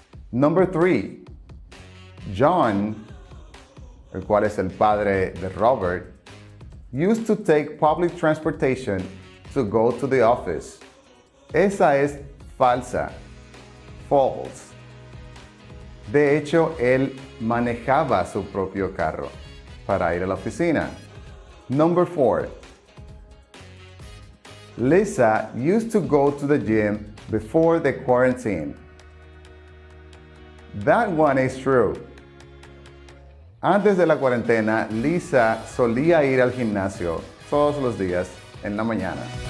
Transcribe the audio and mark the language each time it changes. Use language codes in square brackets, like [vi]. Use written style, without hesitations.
[en] Number 3. John, [es] el cual es el padre de Robert, [en] used to take public transportation to go to the office. [es] Esa es falsa. False. De hecho, él manejaba su propio carro para ir a la oficina. [en] Number 4. Lisa used to go to the gym before the quarantine. That one is true. [es] Antes de la cuarentena, Lisa solía ir al gimnasio todos los días en la mañana.